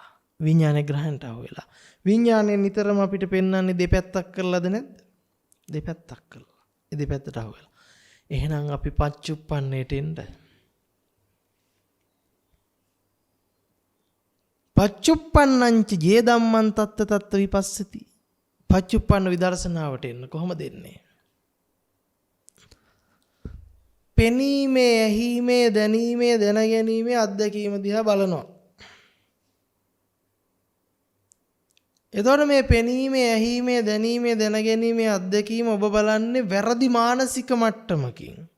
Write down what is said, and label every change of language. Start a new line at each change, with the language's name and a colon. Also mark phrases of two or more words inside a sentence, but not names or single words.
Sinhala: විඥානයේ ග්‍රහණයට අහුවෙලා. විඥානය නිතරම අපිට පෙන්වන්නේ දෙපැත්තක් කරලාද නැද්ද? දෙපැත්තක් කරලා. ඒ දෙපැත්තට අහුවෙලා. එහෙනම් අපි පච්චුප්පන්නේට එන්න.
Pali: පච්චුප්පන්නංච ජේ ධම්මං තත්ත තත්ත විපස්සති.
Sinhala: පච්චුප්පන්න විදර්ශනාවට එන්න කොහොමද එන්නේ? පෙනීමේ, ඇහිීමේ, දැනීමේ, දැනගැනීමේ අත්දැකීම දිහා බලනවා. එතකොට මේ පෙනීමේ, ඇහිීමේ, දැනීමේ, දැනගැනීමේ අත්දැකීම ඔබ බලන්නේ වැරදි මානසික මට්ටමකින්.